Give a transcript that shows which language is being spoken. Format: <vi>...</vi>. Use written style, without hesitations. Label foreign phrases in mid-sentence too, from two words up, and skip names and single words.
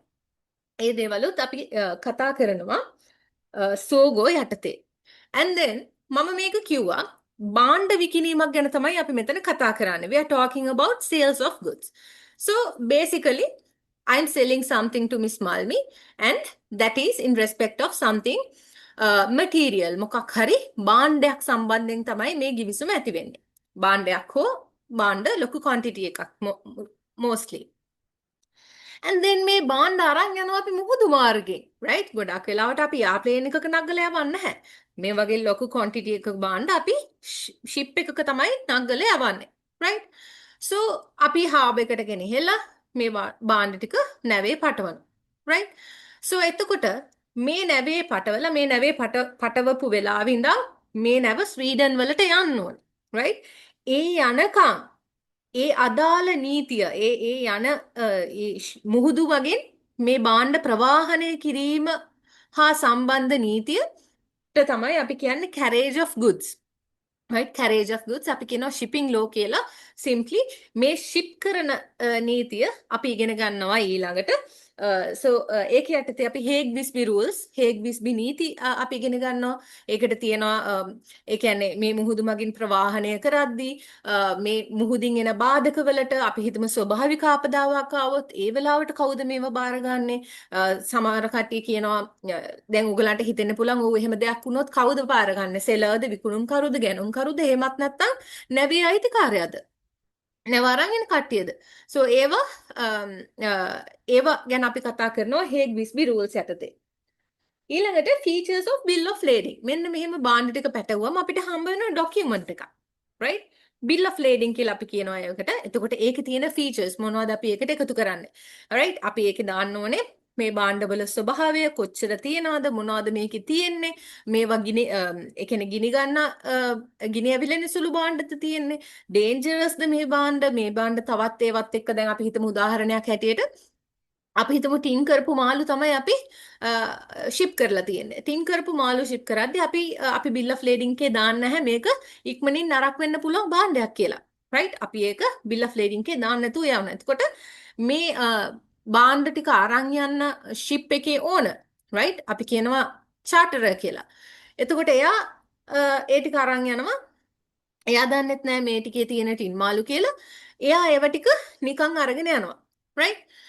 <si>ඒ දේවලුත් අපි කතා කරනවා සෝගෝ යටතේ.</si> <en>And then</en> <si>මම මේක කිව්වා භාණ්ඩ විකිණීමක් ගැන තමයි අපි මෙතන කතා කරන්නේ.</si> <en>We are talking about sales of goods. So basically I'm selling something to Miss Malmi and that is in respect of something material.</en> <si>මොකක් හරි භාණ්ඩයක් සම්බන්ධයෙන් තමයි මේ ගිවිසුම ඇති වෙන්නේ. භාණ්ඩයක් හෝ භාණ්ඩ ලොකු quantity එකක් mostly.</si> <en>And then</en> <si>මේ භාණ්ඩ අරන් යනවා අපි මුහුදු මාර්ගයෙන්. right? ගොඩක් වෙලාවට අපි යාප්ලේන් එකක නගලා යවන්නේ නැහැ. මේ වගේ ලොකු quantity එකක භාණ්ඩ අපි ship එකක තමයි නගලා යවන්නේ. right? So අපි hub එකට ගෙනහිලා මේ භාණ්ඩ ටික නැවේ පටවනවා. right? So එතකොට මේ නැවේ පටවලා මේ නැවේ පටවපු වෙලාවෙ ඉඳන් මේ නැව ස්වීඩන් වලට යන්න ඕනේ. right? ඒ යනකම් ඒ අදාළ නීතිය ඒ යන මුහුදු වගේ මේ භාණ්ඩ ප්‍රවාහනය කිරීම හා සම්බන්ධ නීතියට තමයි අපි කියන්නේ</si> <en>carriage of goods.</en> <si>right?</si> <en>carriage of goods</en> <si>අපි කියනවා</si> <en>shipping law</en> <si>කියලා. simply මේ ship කරන නීතිය අපි ඉගෙන ගන්නවා ඊළඟට so ඒක යටතේ අපි Hague Visby rules Hague Visby නීති අපි ඉගෙන ගන්නවා. ඒකට තියෙනවා ඒ කියන්නේ මේ මුහුදු මගින් ප්‍රවාහනය කරද්දී මේ මුහුදින් එන බාධකවලට අපි හිතමු ස්වභාවික ආපදාවක් ආවොත් ඒ වෙලාවට කවුද මේව බාරගන්නේ? සමහර කට්ටිය කියනවා දැන් උගලන්ට හිතෙන්න පුළුවන් ඕ එහෙම දෙයක් වුණොත් කවුද බාරගන්නේ? සෙලර්ද විකුණුම් කරුද ගැනුම් කරුද එහෙමත් නැත්නම් නැවේ අයිතිකාරයාද? නැවරන් එන කට්ටියද? so ඒවා ගැන අපි කතා කරනවා Hague Visby rules යටතේ.</si> <en>ඊළඟට features of bill of lading.</en> <si>මෙන්න මෙහෙම බාණ්ඩ ටික පැටවුවම අපිට හම්බ වෙන document එකක්. right?</si> <en>bill of lading</en> <si>කියලා අපි කියනවා ඒකට. එතකොට ඒකේ තියෙන features මොනවද අපි ඒකට එකතු කරන්නේ? right? අපි ඒකේ දාන්න ඕනේ මේ බාණ්ඩවල ස්වභාවය කොච්චර තියනවද මොනවද මේකේ තියෙන්නේ මේවා ඒ කියන්නේ ගිනි ගන්න ගිනි ඇවිලෙන සුළු බාණ්ඩද තියෙන්නේ dangerousද මේ බාණ්ඩ තවත් ඒවත් එක්ක දැන් අපි හිතමු උදාහරණයක් හැටියට අපි හිතමු ටින් කරපු මාළු තමයි අපි ෂිප් කරලා තියෙන්නේ. ටින් කරපු මාළු ෂිප් කරද්දී අපි</si> <en>bill of lading</en> <si>එකේ දාන්න නැහැ මේක ඉක්මනින් නරක වෙන්න පුළුවන් භාණ්ඩයක් කියලා. right? අපි ඒක</si> <en>bill of lading</en> <si>එකේ දාන්න නැතුව යවනවා. එතකොට මේ භාණ්ඩ ටික අරන් යන්න ෂිප් එකේ ඕනර් right? අපි කියනවා charterer කියලා. එතකොට එයා ඒ ටික අරන් යනවා. එයා දන්නෙත් නැහැ මේ ටිකේ තියෙන ටින් මාළු කියලා. එයා ඒව ටික නිකන් අරගෙන යනවා. right?</si>